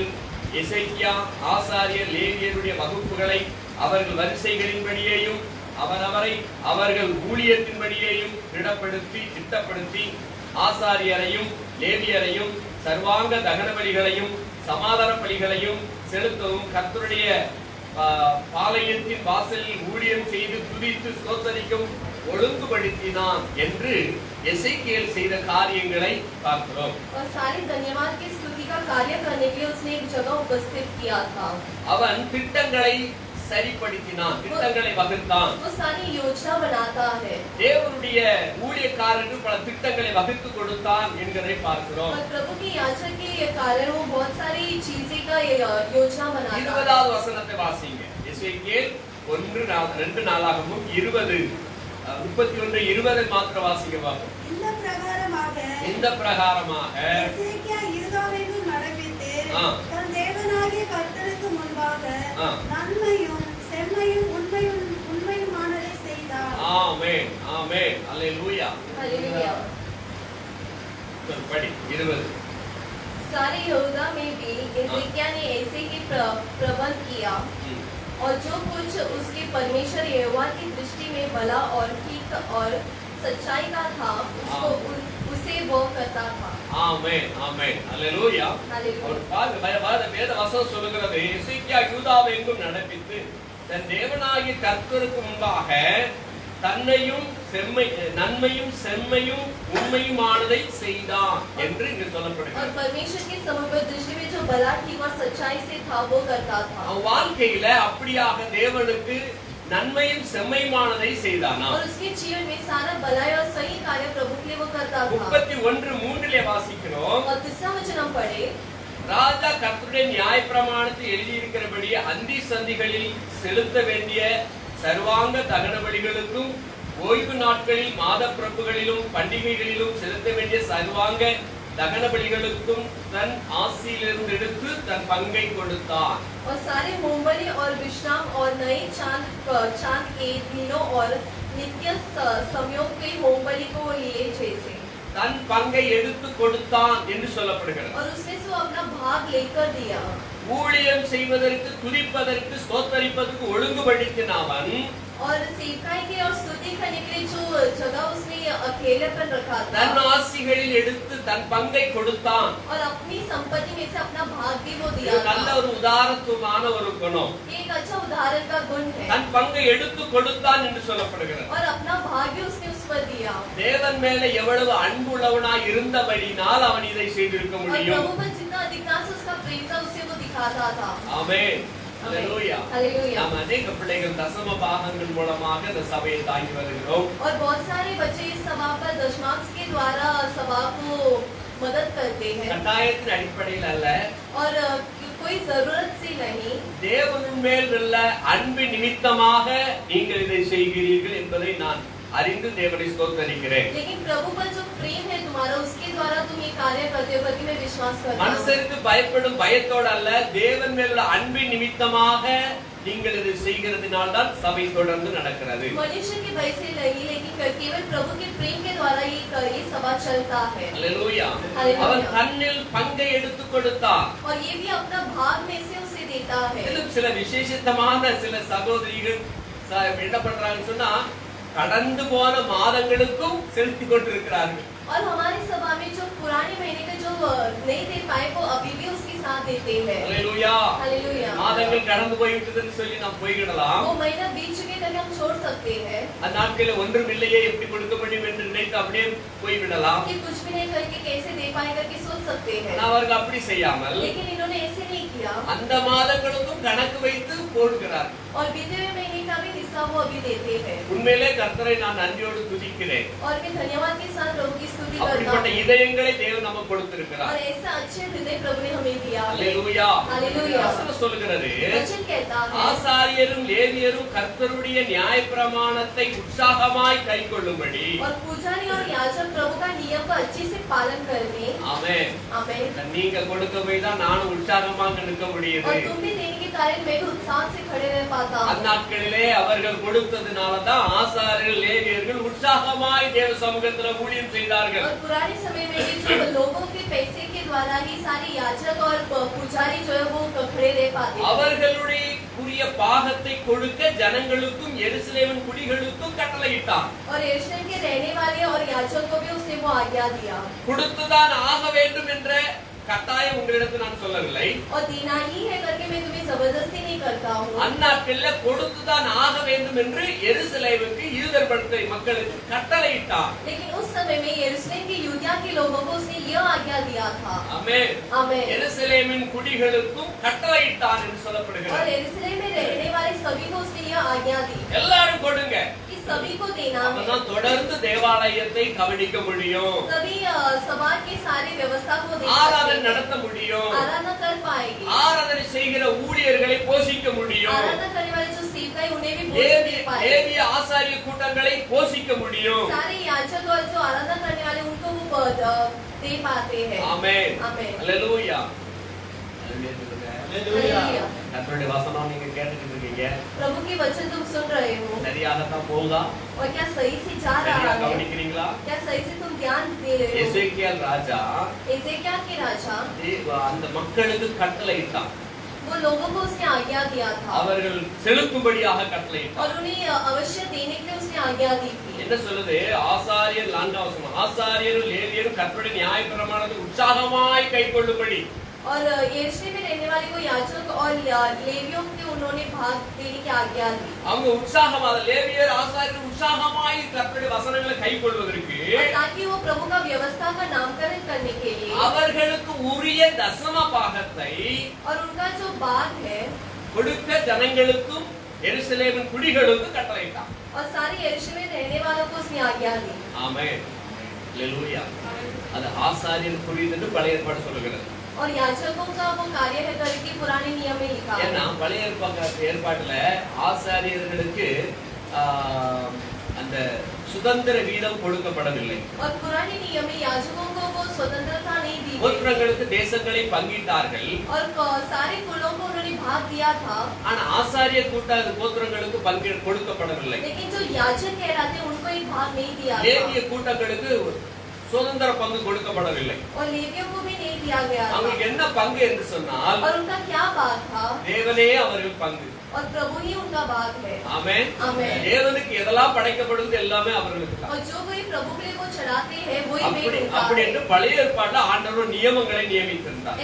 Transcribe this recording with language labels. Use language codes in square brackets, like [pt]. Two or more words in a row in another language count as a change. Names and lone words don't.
[ta] எசேக்கியா ஆசாரியர் லேவியருடைய வகுப்புகளை அவர்கள் வரிசைகளின்படியேயும் அவரவரை அவர்கள் ஊழியத்தின்படியேயும் திட்டப்படுத்தி ஆசாரியரையும் லேவியரையும் சர்வாங்க தகன பலிகளையும் சமாதான பலிகளையும் செலுத்தவும் கர்த்தருடைய பாளையத்தின் வாசலில் ஊழியம் செய்து துதித்து ஸ்தோத்தரிக்கும் ஒழுங்குபடுத்தினான் என்று எசேக்கியேல் செய்த காரியங்களை பார்க்கிறோம். [hi] और सारे धन्यवाद की स्तुति का कार्य करने के लिए उसने एक जगह उपस्थित किया था। [ta] அவன் திட்டங்களை சரிப்படுத்தினான், திட்டங்களை வகுத்தான். [hi] वो सारी योजना बनाता है। [ta] தேவனுடைய ஊழியக்காரருக்கு பல திட்டங்களை வகுத்து கொடுத்தான் என்கிறதை பார்க்கிறோம். [hi] और प्रभु की याचना के कारण वो बहुत सारी चीजें का योजना बनाता है। [ta] 20வது வசனத்தை வாசிங்க. எசேக்கியேல் 2 நாளாகமம் 20 31 20 மாத்திர வாசிங்க பாப்போம். இந்த பிரகாரமாக எசேக்கியா யூதாவெங்கும் நடப்பித்து தன் தேவனாகிய கர்த்தருக்கு முன்பாக நன்மையும் செம்மையும் உண்மையுமானதை செய்தார். ஆமென் ஆமென் அல்லேலூயா [hi] हालेलुया। [ta] படி 20. [hi] सारे यहूदा में भी एजेकिया ने ऐसे ही प्रबंध किया और जो कुछ उसके परमेश्वर यहोवा की दृष्टि में भला और ठीक और सच्चाई का था उसको उसे वो करता था। [ta] ஆமென் ஆமென் அல்லேலூயா. [hi] हालेलुया। [ta] ஒரு பாருங்க வேத வசனம் சொல்லுகிறது எசேக்கியா யூதாவை எங்கும் நடப்பித்து தன் தேவனாகிய கர்த்தருக்கு முன்பாக தன்னையும் நன்மையும் செம்மையும் உண்மையுமானதை செய்தான் என்று இங்கு சொல்லப்படுகிறது. [hi] और परमेश्वर के समग्र दृष्टि में जो भला ठीक और सच्चाई से था वो करता था। [ta] வாழ்க்கையில அப்படியாக தேவனுக்கு நன்மையும் செம்மையுமானதை செய்தானா? [hi] और उसके जीवन में सारा भलाई और सही कार्य प्रभु के लिए वो करता था। [ta] 31:3 வாசிக்கிறோம். [hi] और दूसरा वचन हम पढ़े, [ta] ராஜா கர்த்தருடைய நியாயப்பிரமாணத்தில் எழுதியிருக்கிறபடி அந்தி சந்திகளில் செலுத்த வேண்டிய சர்வாங்க தகன பலிகளுக்கும் ஓய்வு நாட்களில் மாத பிறப்புகளிலும் பண்டிகைகளிலும் செலுத்த வேண்டிய சர்வாங்க தகன பலிகளுக்கும் தன் ஆசியிலிருந்து எடுத்து தன் பங்கை கொடுத்தான். [hi] और सारे होमबलि और विश्राम और नए चांद के दिनों और नित्य संयोग के होमबलि को लिए जैसे [ta] தன் பங்கை எடுத்து கொடுத்தான் என்று சொல்லப்படுகிறது. [hi] और उसने सो अपना भाग लेकर दिया। [ta] ஊழியம் செய்வதற்கு துதிப்பதற்கு ஸ்தோத்தரிப்பதற்கு ஒழுங்குபடுத்தினவன் [hi] और सेवकाई के और स्तुति करने के लिए जो जगह उसने अकेलेपन रखा था [ta] தன் ஆசிகளில் எடுத்து தன் பங்கை கொடுத்தான். [hi] और अपनी संपत्ति में से अपना भाग भी वो दिया [ta] இது நல்ல ஒரு உதாரணத்துவமான ஒரு குணம். [hi] एक अच्छा उदाहरण का गुण है। [ta] தன் பங்கை எடுத்து கொடுத்தான் என்று சொல்லப்படுகிறது. [hi] और अपना भाग भी उसने उस पर दिया। [ta] தேவன் மேல எவ்வளவு அன்புள்ளவனாய் இருந்தபடினால் அவன் இதை செய்திருக்க [hi] और [ta] முடியும். [hi] प्रभु पर जितना अधिकांश उसका प्रेम था उसे वो दिखाता था। [ta] ஆமென். Hallelujah. Hallelujah. நாம் अनेक பிள்ளைகள் தசம பாகங்கள் மூலமாக இந்த சபையை தாங்கி வருகிறோம். [hi] और बहुत सारे बच्चे इस सभा पर दशमांश के द्वारा सभा को मदद करते हैं [ta] கட்டாயத்தின் அடிப்படையில் அல்ல, [hi] और कोई जरूरत से नहीं, [ta] தேவனின் மேல் உள்ள அன்பு நிமித்தமாக நீங்கள் இதை செய்கிறீர்கள் என்பதை நான் அறிந்து தேவனை ஸ்தோத்திரிக்கிறேன். [hi] लेकिन प्रभु पर जो प्रेम है तुम्हारा, उसके द्वारा तुम ये कार्य करते हो करके मैं विश्वास करता हूँ। [ta] மனுஷருக்கு பயப்படும் பயத்தோடு அல்ல, தேவன் மேல் உள்ள அன்பின் நிமித்தமாக நீங்கள் இதை செய்கிறதுனால தான் சபை தொடர்ந்து நடக்கிறது. [hi] मनुष्य के भय से नहीं, लेकिन केवल प्रभु के प्रेम के द्वारा ये सभा चलता है। [ta] ஹல்லேலூயா. ஹல்லேலூயா. அவர் தன்னில் பங்கை எடுத்து கொடுத்தார். [hi] और ये भी अपना भाग में से उसे देता है। [ta] இதிலும் சில விசேஷமான சில சகோதரிகள் என்ன பண்றாங்கன்னு சொன்னா, கடந்து போன மாதங்களுக்கும் செலுத்தி கொண்டிருக்கிறார்கள். [hi] और हमारी सभा में जो पुराने महीने का जो नहीं दे पाए वो अभी भी उसके साथ देते हैं। [ta] ஹல்லேலூயா. [hi] हालेलुया। [ta] மாதங்கள் கடந்து போய்விட்டதுன்னு சொல்லி நாம் போய்விடலாம். [hi] वो महीना बीत चुके करके हम छोड़ सकते हैं [ta] அந்த நாட்களில் ஒன்றும் இல்லையே, எப்படி கொடுக்க முடியும் என்று நினைத்து அப்படியே போய்விடலாம். [hi] कि कुछ भी नहीं करके कैसे दे पाए करके सोच सकते हैं, [ta] ஆனால் அவர்கள் அப்படி செய்யாமல் [hi] लेकिन इन्होंने ऐसे नहीं किया [ta] அந்த மாதங்களுக்கும் கணக்கு வைத்து போடுகிறார். [hi] और बीते हुए महीने का भी हिस्सा वो अभी देते हैं। [ta] உண்மையிலே கர்த்தரை நான் நன்றியோடு துதிக்கிறேன். [hi] और मैं धन्यवाद के साथ प्रभु की स्तुति करता [ta] அப்படிப்பட்ட [hi] हूँ। [ta] இதயங்களை தேவன் நமக்கு கொடுத்திருக்கிறார். [hi] और ऐसा अच्छे हृदय प्रभु ने हमें दिया है। [ta] ஹல்லேலூயா. ஹல்லேலூயா. வசனம் சொல்கிறது, [hi] वचन कहता है [ta] ஆசாரியரும் லேவியரும் கர்த்தருடைய நியாயப்பிரமாணத்தை உற்சாகமாய் கைக்கொள்ளும்படி. [hi] और पुजारी और याजक प्रभु का नियम को अच्छे से पालन करने। [ta] ஆமென். [hi] आमीन। [ta] நீங்க கொடுக்க போய் தான் நானும் உற்சாகமாக நிற்க [hi] और [ta] முடியுது. [hi] तुम भी देने के कारण मैं भी उत्साह से खड़े रह पाता हूँ। [ta] அந்நாட்களிலே அவர்கள் கொடுத்ததுனால தான் ஆசாரியர்கள் லேவியர்கள் உற்சாகமாய் தேவ சமூகத்துல ஊழியம் செய்தார்கள். [hi] और पुराने समय में भी जो लोगों के पैसे के द्वारा ही सारे याजक और पुजारी जो है वो खड़े रह पाते हैं। [ta] அவர்களுடைய உரிய பாகத்தை கொடுக்க ஜனங்களுக்கும் எருசலேமின் குடிகளுக்கும் கட்டளையிட்டார். [hi] और यरूशलेम के रहने वाले और याजक को भी उसने वो आज्ञा दिया। [ta] கொடுத்துதான் ஆக வேண்டும் என்ற கட்டாயம் உங்களிடத்தில் நான் சொல்லவில்லை. [hi] और देना ही है करके मैं तुम्हें जबरदस्ती नहीं करता हूँ। [ta] அந்நாட்களில் கொடுத்துதான் ஆக வேண்டும் என்று எருசலேமுக்கு யூதர் மக்களுக்கு கட்டளையிட்டார். [hi] लेकिन उस समय में यरूशलेम के यूदिया के लोगों को उसने यह आज्ञा दिया था। [ta] ஆமென். [hi] आमीन। [ta] எருசலேமின் குடிகளுக்கும் கட்டளையிட்டார் என்று [hi] और [ta] சொல்லப்படுகிறது. [hi] यरूशलेम में रहने वाले सभी को उसने यह आज्ञा दी [ta] எல்லாரும் கொடுங்க. [hi] कि सभी को देना है। [ta] அப்பதான் தொடர்ந்து தேவாலயத்தை கவனிக்க முடியும். [hi] तभी समाज के सारे व्यवस्था को देख [ta] ஆராதனை [hi] सकते हैं। [ta] நடத்த முடியும். [hi] आराधना कर पाएंगे। [ta] ஆராதனை செய்கிற ஊழியர்களை போஷிக்க முடியும். [hi] आराधना करने वाले जो सेवक है उन्हें भी भोजन दे पाएंगे। [ta] லேவிய ஆசாரிய கூட்டங்களை போஷிக்க முடியும். [hi] सारे याजक और जो आराधना करने वाले उनको वो दे पाते हैं। [ta] ஆமென். [hi] आमीन। [ta] ஹல்லேலூயா. [hi] हालेलुया। [ta] கர்த்தருடைய வசனம் நீங்க கேட்டுக்கிட்டு இருக்கீங்க. [hi] प्रभु के वचन तुम सुन रहे हो [ta] சரியாகத்தான் போகுதா? [hi] और क्या सही से जा [ta] சரியா [hi] रहा है? [ta] கவனிக்கிறீங்களா? [hi] क्या सही से तुम ध्यान दे रहे हो? [ta] எசேக்கியேல் ராஜா [hi] एजेकिया के राजा [ta] அந்த மக்களுக்கு கட்டளையிட்டான். [hi] वो लोगों को उसने आज्ञा दिया था [ta] அவர்கள் செலுத்தும்படியாக கட்டளையிட்டான். [hi] और उन्हें अवश्य देने के लिए उसने आज्ञा दी थी। [ta] என்ன சொல்லுது? ஆசாரியர் 4 வசனம், ஆசாரியரும் லேவியரும் கர்த்தருடைய நியாயப்பிரமாணத்தை உற்சாகமாய் கைக்கொள்ளும்படி. [hi] और यरूशलेम में रहने वाले को याजक और लेवियों के उन्होंने भाग देने की आज्ञा दी। [ta] அவங்க உற்சாகமாக லேவியர் ஆசாரியர் உற்சாகமாய் கர்த்தருடைய வசனங்களை கைக்கொள்வதற்கு [hi] ताकि वो प्रभु का व्यवस्था का नामकरण करने के लिए [ta] அவர்களுக்கு உரிய தசம பாகத்தை [hi] और उनका जो भाग है [ta] கொடுக்க ஜனங்களுக்கும் எருசலேமின் குடிகளுக்கும் கட்டளையிட்டான். [hi] और सारे यरूशलेम में रहने वालों को उसने आज्ञा दी। [ta] ஆமென். ஹல்லேலூயா. அது ஆசாரியர் குடிது என்று பழைய ஏற்பாடு சொல்லுகிறது. [hi] और याजकों का वो कार्य है करके पुराने नियम में लिखा है। [ta] ஏன்னா பழைய ஏற்பாட்டுல ஆசாரியர்களுக்கு அந்த சுதந்திர வீதம் கொடுக்கப்படவில்லை. [hi] और पुराने नियम में याजकों को वो स्वतंत्रता नहीं दी गई। [ta] கோத்திரங்களுக்கு தேசங்களை பங்கிட்டார்கள். [hi] और सारे कुलों को उन्होंने भाग दिया था। [ta] ஆனா ஆசாரிய கோத்திரங்களுக்கு பங்கு கொடுக்கப்படவில்லை. [hi] लेकिन जो याजक कहलाते उनको एक भाग नहीं दिया था। [ta] லேவிய கூட்டங்களுக்கு சுதந்திர பங்கு கொடுக்கப்படவில்லை. [hi] और लेवियों को भी नहीं दिया गया था। [ta] அவங்களுக்கு என்ன பங்கு என்று சொன்னால் [hi] और उनका क्या भाग था? [ta] தேவனே அவர்கள் பங்கு. [hi] और प्रभु ही उनका भाग है। [ta] ஆமென். [hi] आमीन। [ta] தேவனுக்கு எதெல்லாம் படைக்கப்படுது எல்லாமே அவர்களுக்கு தான். [hi] और जो कोई प्रभु के लिए वो चढ़ाते हैं वही भेंट उनका [ta] அப்படி [hi] है। [ta] என்று பழைய ஏற்பாட்டுல ஆண்டவர் நியமங்களை நியமித்திருந்தார்.